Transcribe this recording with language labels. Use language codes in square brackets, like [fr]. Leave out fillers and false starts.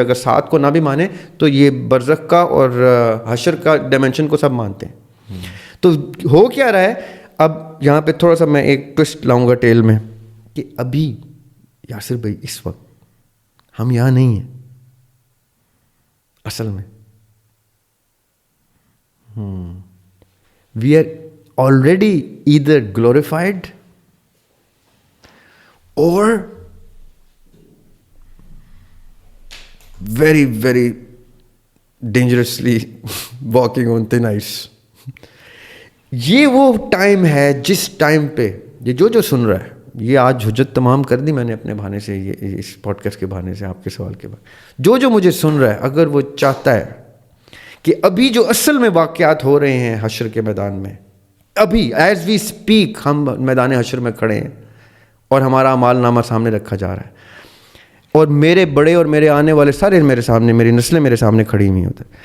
[ur] اگر 7 کو نہ بھی مانے تو یہ برزخ کا اور حشر کا ڈائمنشن کو سب مانتے ہیں. تو ہو کیا رہا ہے, اب یہاں پہ تھوڑا سا میں ایک ٹوسٹ لاؤں گا ٹیل میں, کہ ابھی یاسر بھائی اس وقت ہم یہاں نہیں ہیں اصل میں. [en] We are already either glorified اور very very dangerously walking on thin ice. [ur] یہ وہ ٹائم ہے جس ٹائم پہ یہ جو سن رہا ہے, یہ آج حجت تمام کر دی میں نے اپنے بہانے سے, یہ اس پوڈ کاسٹ کے بہانے سے, آپ کے سوال کے بعد جو مجھے سن رہا ہے, اگر وہ چاہتا ہے کہ ابھی جو اصل میں واقعات ہو رہے ہیں حشر کے میدان میں, ابھی [en] as we speak [ur] ہم میدان حشر میں کھڑے ہیں اور ہمارا اعمال نامہ سامنے رکھا جا رہا ہے, اور میرے بڑے اور میرے آنے والے سارے میرے سامنے, میری نسلیں میرے سامنے کھڑی ہوئی ہوتی.